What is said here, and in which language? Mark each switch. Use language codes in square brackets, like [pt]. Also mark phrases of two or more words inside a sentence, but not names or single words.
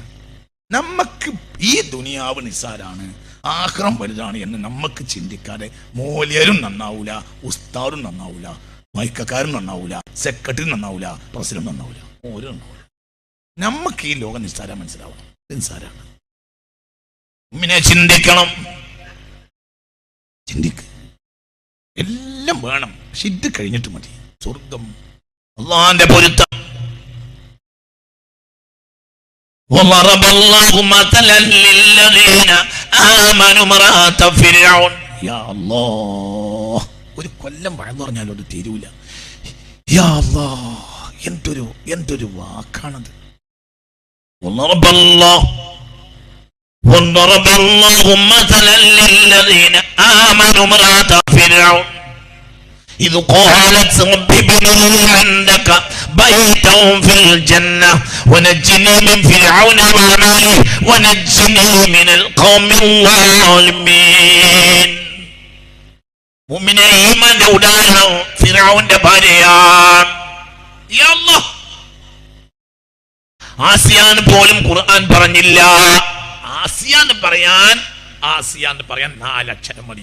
[ml] നമുക്ക് ഈ ദുനിയാവ് നിസ്സാരാണ്, ആഖിറം വലുതാണ് എന്ന് നമുക്ക് ചിന്തിക്കാതെ മൂല്യരും നന്നാവൂല, ഉസ്താദും നന്നാവൂല, മൈക്കക്കാരും നന്നാവൂല, സെക്രട്ടറി നന്നാവൂല, പ്രസിഡന്റ് നന്നാവൂല, ഓരോ നന്നാവൂല. നമുക്ക് ഈ ലോകം നിസ്സാര മനസ്സിലാവണം. നിസ്സാരാണ്. ഉമ്മിനെ ചിന്തിക്കണം. ചിന്തിക്ക്. എല്ലാം വേണം, പക്ഷെ ഇത് കഴിഞ്ഞിട്ട് മതി സ്വർഗം, അള്ളാന്റെ പൊരുത്തം. [ar] وضرب الله مثلا للذين آمنوا امرأة فرعون. يا الله, [ml] ഒരു കൊല്ലം വഴന്നു പറഞ്ഞാലും അത് തീരൂല. [ar] يا الله, [ml] എന്തൊരു വാക്കാണത്. [ar] وضرب الله مثلا للذين آمنوا امرأة فرعون إذ قالت رب ابن لي عندك بيتا في الجنة ونجني من فرعون وعمله ونجني من القوم الظالمين. [ml] മുഅ്മിനേ, ഈമാന്റെ ഉദാഹരണം ഫിർഔന്റെ ഭാര്യയാണ്. [ar] يا الله, [ml] ആസിയാന് പോലും ഖുർആൻ പറഞ്ഞില്ല. ആസിയാന്ന് പറയാൻ 4 അക്ഷരം മതി.